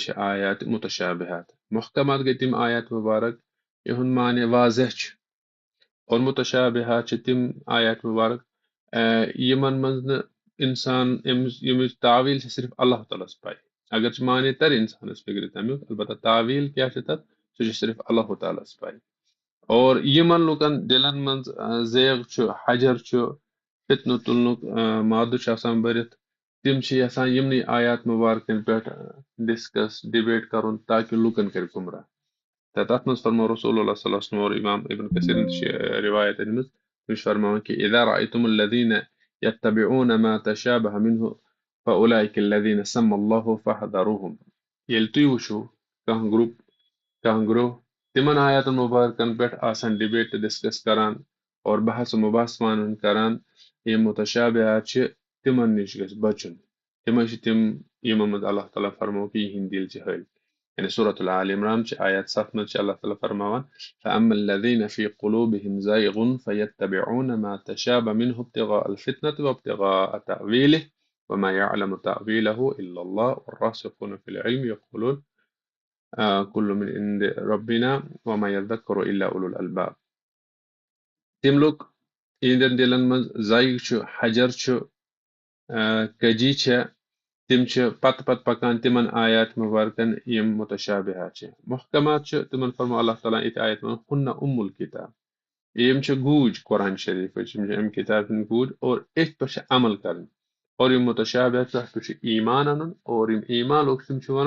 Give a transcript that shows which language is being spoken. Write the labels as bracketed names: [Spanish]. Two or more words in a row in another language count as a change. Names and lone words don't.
[Kashmiri] چھِ آیات متشابہات محکمات گٔے تِم آیات مُبارک یِہُنٛد معنی واضح چھُ اور متشابہات چھِ تِم آیات مُبارک یِمن منٛز نہٕ اِنسان ییٚمِچ تعویٖل چھِ صرف اللہ تعالیٰ ہس پاے اگر چھِ معنی ترِ اِنسانس فکرِ تمیُک البتہ تعویٖل کیاہ چھِ تتھ سُہ چھِ صرف اللہ تعالیٰ ہس پاے اور یِمن لُکن دِلن منٛز زیغ چھُ حجر چھُ فتنہٕ تُلنُک مادٕ چھُ آسان بٔرِتھ تِم چھِ یژھان یِمنٕے آیات مُبارکن پٮ۪ٹھ [English] discuss debate [Kashmiri] کرُن تاکہِ لُکن کرِ گمراہ تہٕ تتھ منٛز فرمو [Arabic] رسول اللہ صلی اللہ علیہ وسلم [Kashmiri] اور امام ابن کثیرن تہِ چھِ روایت أنمٕژ تِم چھِ فرماوان کہِ [Arabic] اذا رأيتم الذين يتبعون ما تشابه منه فأولئك الذين سمى الله فاحذروهم [Kashmiri] ییٚلہِ تُہۍ وٕچھو کانٛہہ گروپ کانٛہہ گروہ تِمن آیاتن مُبارکن پٮ۪ٹھ آسان ڈِبیٹ تہٕ ڈسکس کران اور بحث و مباحث کران یِم متشابہات چھِ تِمن نِش گژھِ بچُن تِمے چھِ تِم یِمن منٛز اللہ تعالیٰ فرمو کہِ یِہنٛدۍ دِل چھِ ہٲلۍ یعنی سورۃ آل عمران چھِ آیات 7 منٛز چھِ اللہ تعالیٰ فرماوان [Arabic] فأما الذين في قلوبهم زيغ فيتبعون ما تشابه منه ابتغاء الفتنة وابتغاء تأويله وما يعلم تأويله إلا الله والراسخون في العلم يقولون كل من عند ربنا وما يذكر إلا أولو الألباب [Kashmiri] تِم لُکھ یِہنٛدٮ۪ن دِلن منٛز زایغ چھُ حجر چھُ کجی چھےٚ تِم چھِ پتہٕ پکان تِمن آیات مُبارکن یِم متشابہات چھِ محکمات چھِ تِمن فرمو اللہ تعالیٰ یِتھ آیت منٛز [Arabic] ہُنَّ الکتاب [Kashmiri] یِم چھِ گوٗج قرآن شریٖفٕچ یِم چھِ اَمہِ کِتابہِ ہٕنٛدۍ گوٗج اور أتھۍ پٮ۪ٹھ چھِ عمل کرٕنۍ اور یِم متشابہات تتھ پٮ۪ٹھ چھُ ایمان انُن اور یِم ایمان لُکھ تِم چھِ ونان